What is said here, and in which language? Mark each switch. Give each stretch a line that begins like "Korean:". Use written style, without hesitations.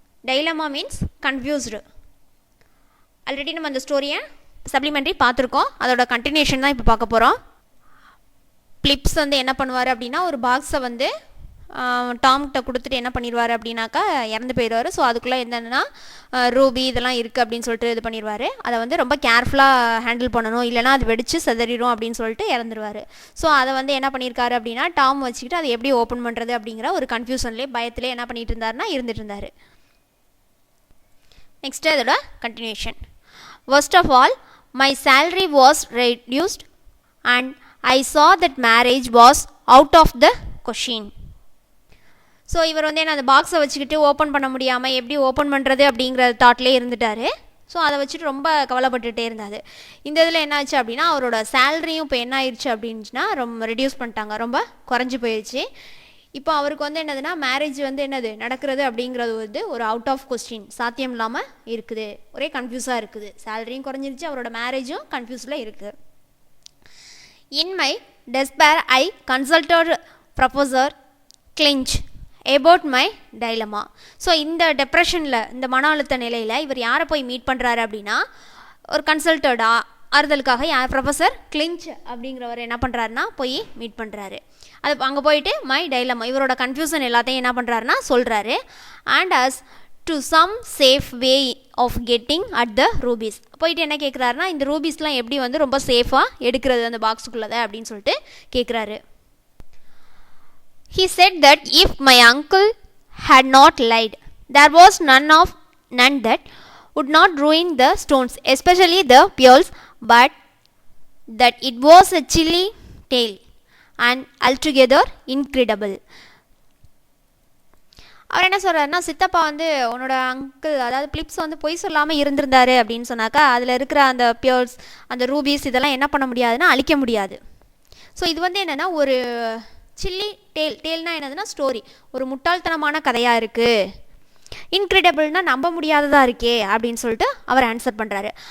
English: Dilemma means confused.
Tamil: Already நம்ம அந்த ஸ்டோரியை சப்ளிமெண்ட்ரி பார்த்துருக்கோம். அதோட கண்டினியூஷன் தான் இப்போ பார்க்க போகிறோம். பிளிப்ஸ் வந்து என்ன பண்ணுவார் அப்படின்னா, ஒரு பாக்ஸை வந்து டாம்கிட்ட கொடுத்துட்டு என்ன பண்ணிடுவார் அப்படின்னாக்கா இறந்து போயிடுவார். ஸோ அதுக்குள்ளே என்னென்னா ரூபி இதெல்லாம் இருக்குது அப்படின்னு சொல்லிட்டு இது பண்ணிடுவார். அதை வந்து ரொம்ப கேர்ஃபுல்லாக ஹேண்டில் பண்ணணும், இல்லைனா அது வெடித்து செதறிடும் அப்படின்னு சொல்லிட்டு இறந்துருவார். ஸோ அதை வந்து என்ன பண்ணியிருக்காரு அப்படின்னா, டாம் வச்சுக்கிட்டு அதை எப்படி ஓப்பன் பண்ணுறது அப்படிங்கிற ஒரு கன்ஃபியூஷன்லேயே பயத்திலே என்ன பண்ணிட்டு இருந்தாருன்னா இருந்துட்டு இருந்தார். நெக்ஸ்ட்டு அதோட continuation.
English: First of all, my salary was reduced and I saw that marriage was out of the question.
Tamil: So இவர் வந்து என்ன அந்த பாக்ஸை வச்சுக்கிட்டு ஓப்பன் பண்ண முடியாமல் எப்படி ஓப்பன் பண்ணுறது அப்படிங்கிற தாட்லேயே இருந்துட்டார். ஸோ அதை வச்சுட்டு ரொம்ப கவலைப்பட்டுகிட்டே இருந்தார். இந்த இதில் என்ன ஆச்சு அப்படின்னா, அவரோட சேலரியும் இப்போ என்ன ஆயிடுச்சு அப்படின்னுச்சுன்னா ரொம்ப ரெடியூஸ் பண்ணிட்டாங்க, ரொம்ப குறைஞ்சி போயிடுச்சு. இப்போ அவருக்கு வந்து என்னதுன்னா, மேரேஜ் வந்து என்னது நடக்கிறது அப்படிங்கிறது வந்து ஒரு அவுட் ஆஃப் கொஸ்டின், சாத்தியம் இல்லாமல் இருக்குது, ஒரே கன்ஃபியூஸாக இருக்குது. சேலரியும் குறைஞ்சிருச்சு, அவரோட மேரேஜும் கன்ஃபியூஸில் இருக்குது.
English: In my despair, I consulted Professor Clinch about my dilemma.
Tamil: So இந்த டெப்ரெஷனில், இந்த மன அழுத்த நிலையில் இவர் யாரை போய் மீட் பண்ணுறாரு அப்படின்னா, ஒரு கன்சல்டடா ஆறுதலுக்காக ப்ரொஃபஸர் கிளிஞ்ச் அப்படிங்கிறவர் என்ன பண்ணுறாருன்னா போய் மீட் பண்ணுறாரு. அது அங்கே போயிட்டு மை டைலமா, இவரோட கன்ஃபியூஷன் எல்லாத்தையும் என்ன பண்ணுறாருன்னா சொல்கிறாரு.
English: And as to some safe way of getting at the rupees.
Tamil: போயிட்டு என்ன கேட்குறாருன்னா, இந்த ரூபீஸ்லாம் எப்படி வந்து ரொம்ப சேஃபாக எடுக்கிறது அந்த பாக்ஸுக்குள்ளதை அப்படின்னு சொல்லிட்டு கேட்குறாரு.
English: He said that if my uncle had not lied, there was none that would not ruin the stones, especially the pearls, but that it was a chilly tale and altogether incredible.
Tamil: அவர் என்ன சொல்கிறாருன்னா, சித்தப்பா வந்து உன்னோட uncle அதாவது Philips வந்து பொய் சொல்லாமல் இருந்திருந்தாரு அப்படின்னு சொன்னாக்கா, அதில் இருக்கிற அந்த பியர்ஸ், அந்த ரூபீஸ் இதெல்லாம் என்ன பண்ண முடியாதுன்னா அழிக்க முடியாது. ஸோ இது வந்து என்னென்னா ஒரு சில்லி டேல்னா என்னதுன்னா ஸ்டோரி, ஒரு முட்டாள்தனமான கதையாக இருக்குது, இன்க்ரெடிபிள்னா நம்ப முடியாததாக இருக்கே அப்படின்னு சொல்லிட்டு அவர் ஆன்சர் பண்ணுறாரு.